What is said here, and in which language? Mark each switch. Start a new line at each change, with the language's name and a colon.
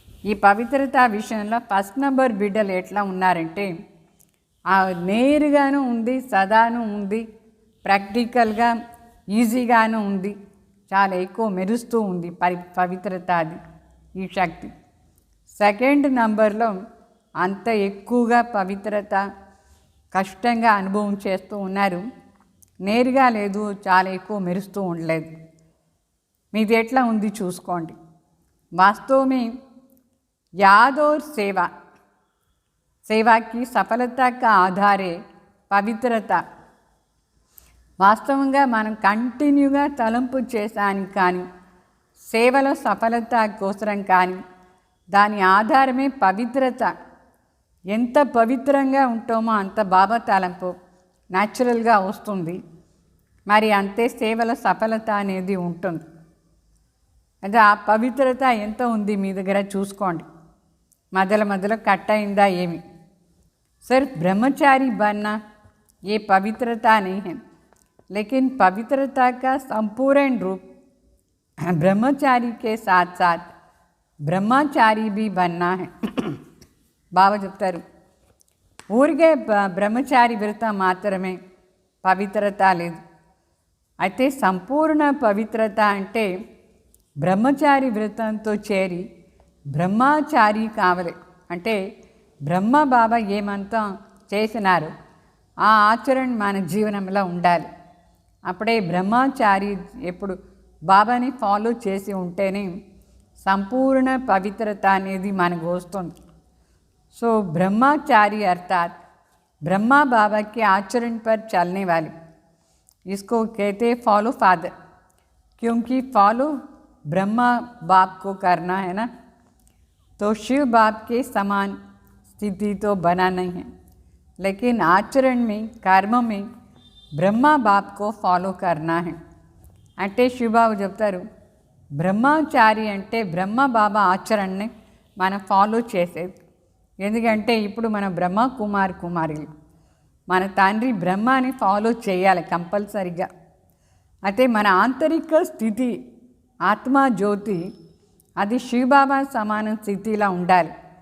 Telugu: ఈ పవిత్రత విషయంలో ఫస్ట్ నెంబర్ బిడ్డలు ఎట్లా ఉన్నారంటే నేరుగాను ఉంది, సదాను ఉంది, ప్రాక్టికల్గా ఈజీగాను ఉంది, చాలా ఎక్కువ మెరుస్తూ ఉంది పవిత్రత అది ఈ శక్తి. సెకండ్ నంబర్లో అంత ఎక్కువగా పవిత్రత కష్టంగా అనుభవం చేస్తూ ఉన్నారు, నేరుగా లేదు, చాలా ఎక్కువ మెరుస్తూ ఉండలేదు. మీది ఎట్లా ఉంది చూసుకోండి. వాస్తవమే
Hindi: याद और सेवा, सेवा की सफलता का आधार है పవిత్రత.
Telugu: వాస్తవంగా మనం కంటిన్యూగా తలంపు చేసానికి కానీ సేవలో సఫలత కోసరం కానీ దాని ఆధారమే పవిత్రత. ఎంత పవిత్రంగా ఉంటామో అంత బాబా తలంపు న్యాచురల్గా వస్తుంది. మరి అంతే సేవల సఫలత అనేది ఉంటుంది. అదే ఆ పవిత్రత ఎంత ఉంది మీ దగ్గర చూసుకోండి. మధ్యలో కట్ అయిందా ఏమి?
Hindi: सिर्फ ब्रह्मचारी बनना ये पवित्रता नहीं है, लेकिन पवित्रता का संपूर्ण रूप ब्रह्मचारी के साथ साथ ब्रह्मचारी भी बनना है.
Telugu: బాబా చెప్తారు, ఊరికే బ్రహ్మచారి వ్రతం మాత్రమే పవిత్రత లేదు. అయితే సంపూర్ణ పవిత్రత అంటే బ్రహ్మచారి వ్రతంతో చేరి బ్రహ్మచారి కావాలి. అంటే బ్రహ్మ బాబా ఏమంతా చేసినారు ఆ ఆచరణ మన జీవనంలో ఉండాలి. అప్పుడే బ్రహ్మచారి ఎప్పుడు బాబాని ఫాలో చేసి ఉంటేనే సంపూర్ణ పవిత్రత అనేది మనకు వస్తుంది.
Hindi: సో ब्रह्मचारी अर्थात ब्रह्मा बाबा के आचरण पर चलने वाले, इसको कहते फॉलो फादर, क्योंकि फॉलो ब्रह्मा बाप को करना है ना, तो शिव बाप के समान स्थिति तो बना नहीं है, लेकिन आचरण में कर्म में ब्रह्मा बाप को फॉलो करना है.
Telugu: అంటే శివబాబు చెప్తారు బ్రహ్మచారి అంటే బ్రహ్మ బాబా ఆచరణని మనం ఫాలో చేసేది. ఎందుకంటే ఇప్పుడు మన బ్రహ్మ కుమారులు, మన తండ్రి బ్రహ్మని ఫాలో చేయాలి కంపల్సరిగా. అయితే మన ఆంతరిక స్థితి ఆత్మ జ్యోతి అది శివబాబా సమాన స్థితిలా ఉండాలి.